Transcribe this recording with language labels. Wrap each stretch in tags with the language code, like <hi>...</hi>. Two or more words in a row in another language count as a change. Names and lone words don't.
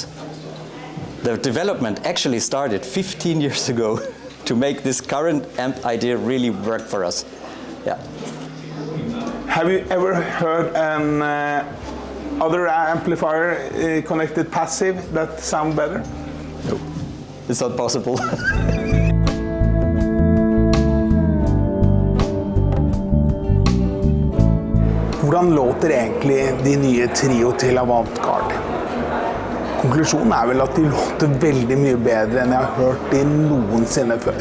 <en>The development actually started 15 years ago to make this current amp idea really work for us. Yeah. Have you ever heard an other amplifier connected passive that sound better? No, it's not possible.</en> <no>Hvordan låter egentlig de nye Trio til Avantgarde? Konklusjonen er vel at de låter veldig mye bedre enn jeg har hørt de noensinne før.</no>